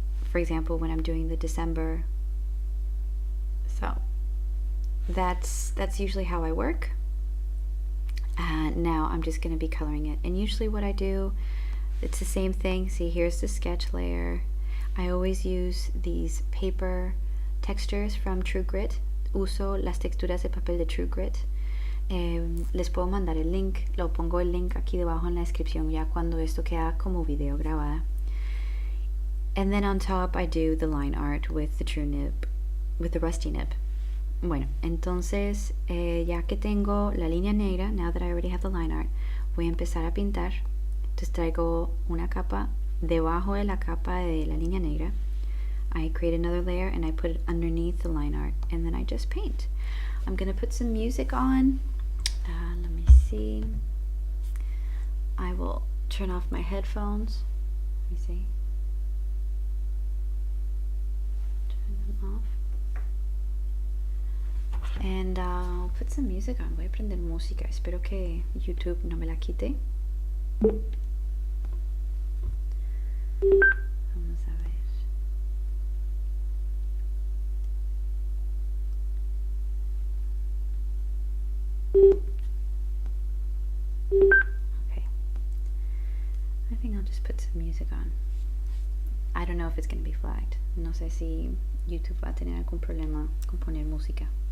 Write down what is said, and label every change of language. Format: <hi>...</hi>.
<en>for example, when I'm doing the December, so that's usually how I work. Now I'm just going to be coloring it, and usually what I do, it's the same thing. See, here's the sketch layer. I always use these paper textures from True Grit.</en> <es>Uso las texturas de papel de True Grit. Les puedo mandar el link, lo pongo el link aquí debajo en la descripción ya cuando esto queda como video grabada.</es> <en>And then on top I do the line art with the true nib, with the rusty nib.</en> <es>Bueno, entonces ya que tengo la línea negra,</es> <en>now that I already have the line art,</en> <es>voy a empezar a pintar. Entonces traigo una capa debajo de la capa de la línea negra.</es> <en>I create another layer and I put it underneath the line art, and then I just paint. I'm gonna put some music on. Let me see. I will turn off my headphones. Let me see. Turn them off. And I'll put some music on.</en> <es>Voy a prender música. Espero que YouTube no me la quite. Vamos a ver.</es> <en>Okay. I think I'll just put some music on. I don't know if it's going to be flagged.</en> <es>No sé si YouTube va a tener algún problema con poner música.</es>